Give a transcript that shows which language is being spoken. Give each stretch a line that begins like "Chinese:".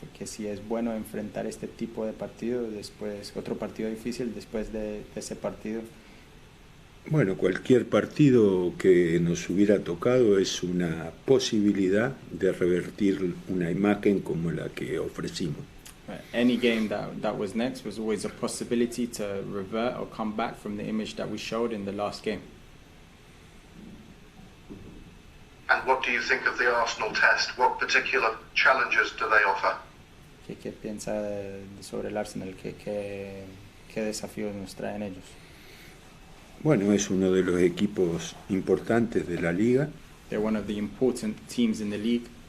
Spanish: Que si es bueno enfrentar este tipo de partido, después otro partido difícil después de ese partido. Bueno, cualquier partido que nos hubiera tocado es una posibilidad de revertir una imagen como la que ofrecimos.
English: Any game that was next was always a possibility to revert or come back from the image that we showed in the last game. And what do you think of the Arsenal test? What particular challenges do they offer?
Spanish: ¿Qué piensa sobre el Arsenal? ¿Qué desafíos nos traen ellos? Bueno, es uno de los equipos importantes de la liga.
English: They're one of the important teams in the league.